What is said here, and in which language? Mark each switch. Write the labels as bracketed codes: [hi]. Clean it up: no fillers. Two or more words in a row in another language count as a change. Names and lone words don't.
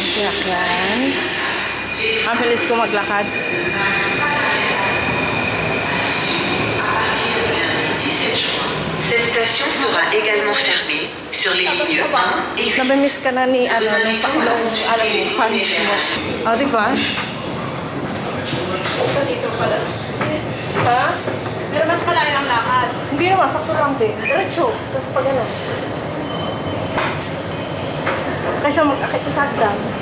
[tl] sasakyan. Ang bilis ko maglakad. [fr] Cette station sera également fermée sur les lignes 1 et 8. [tl] Nabimiss ka na ni, ano, ng fans mo. O, di ba? Dito pala. Ha? Pero mas malayo ang lakad. Hindi naman, sakto lang din. Diretso. Tapos pag ano. Kaysa mag-akit ka sa hagdan.